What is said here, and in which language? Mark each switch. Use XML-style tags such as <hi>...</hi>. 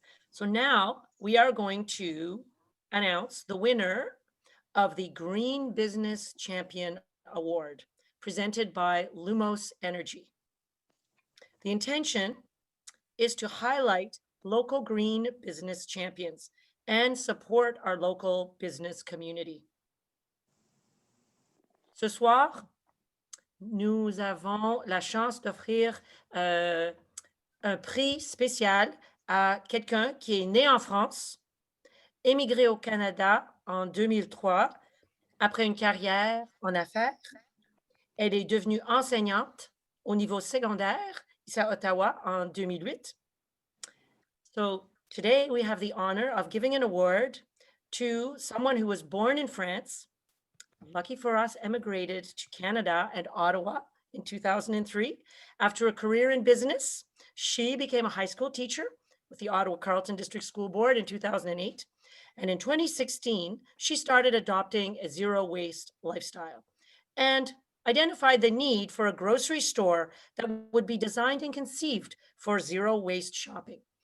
<en>So now we are going to announce the winner of the Green Business Champion Award presented by Lumos Energy. The intention is to highlight local green business champions and support our local business community.</en> <fr>Ce soir, nous avons la chance d'offrir un prix spécial à quelqu'un qui est né en France, émigré au Canada en 2003, après une carrière en affaires. Elle est devenue enseignante au niveau secondaire ici à Ottawa en 2008.</fr> <en>So today we have the honor of giving an award to someone who was born in France, lucky for us, emigrated to Canada and Ottawa in 2003. After a career in business, she became a high school teacher with the Ottawa Carleton District School Board in 2008. And in 2016, she started adopting a zero waste lifestyle and identified the need for a grocery store that would be designed and conceived for zero waste shopping.</en>